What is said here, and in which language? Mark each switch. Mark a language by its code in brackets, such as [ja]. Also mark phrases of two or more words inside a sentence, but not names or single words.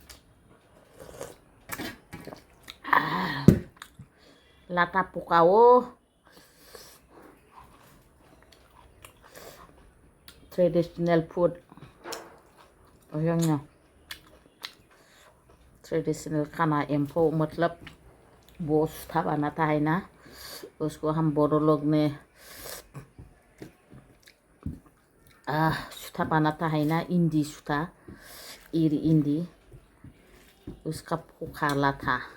[hi] लाटा पकाओ [en] traditional food [hi] जोंना ट्रेडिशनल खाना एम्फौ मतलब वो सूता बनाता है ना उसको हम बोरो लोग में सूता बनाता है ना इंडी सूता इंडी उसका पोखा लाता